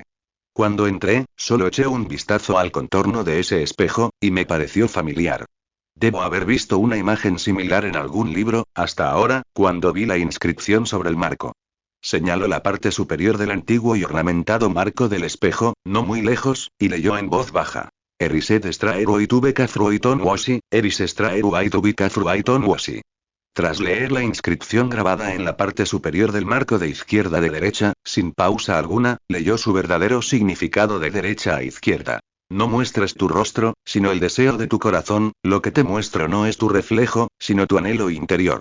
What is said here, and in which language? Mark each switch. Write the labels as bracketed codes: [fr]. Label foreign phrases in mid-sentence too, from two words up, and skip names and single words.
[es] Cuando entré, solo eché un vistazo al contorno de ese espejo, y me pareció familiar. Debo haber visto una imagen similar en algún libro, hasta ahora, cuando vi la inscripción sobre el marco. Señaló la parte superior del antiguo y ornamentado marco del espejo, no muy lejos, y leyó en voz baja. Erised extraeru itubeka fruiton wasi, eris extraeru aitubika fruiton wasi. Tras leer la inscripción grabada en la parte superior del marco de izquierda de derecha, sin pausa alguna, leyó su verdadero significado de derecha a izquierda. No muestres tu rostro, sino el deseo de tu corazón, lo que te muestro no es tu reflejo, sino tu anhelo interior.